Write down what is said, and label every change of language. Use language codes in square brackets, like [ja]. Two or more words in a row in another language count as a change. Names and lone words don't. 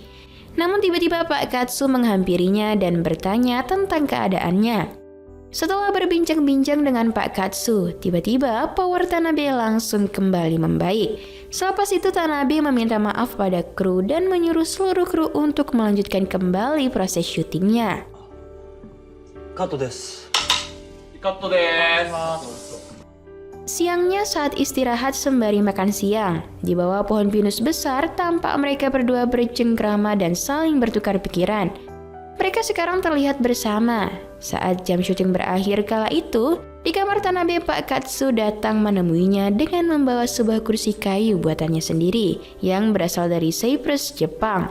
[id] Namun tiba-tiba Pak Katsu menghampirinya dan bertanya tentang keadaannya. Setelah berbincang-bincang dengan Pak Katsu, tiba-tiba power Tanabe langsung kembali membaik. Selepas itu Tanabe meminta maaf pada kru dan menyuruh seluruh kru untuk melanjutkan kembali proses syutingnya. [ja] カットです. カットです。 [id] Siangnya saat istirahat sembari makan siang, di bawah pohon pinus besar tampak mereka berdua bercengkrama dan saling bertukar pikiran. Mereka sekarang terlihat bersama. Saat jam syuting berakhir kala itu, di kamar Tanabe Pak Katsu datang menemuinya dengan membawa sebuah kursi kayu buatannya sendiri yang berasal dari Cyprus, Jepang.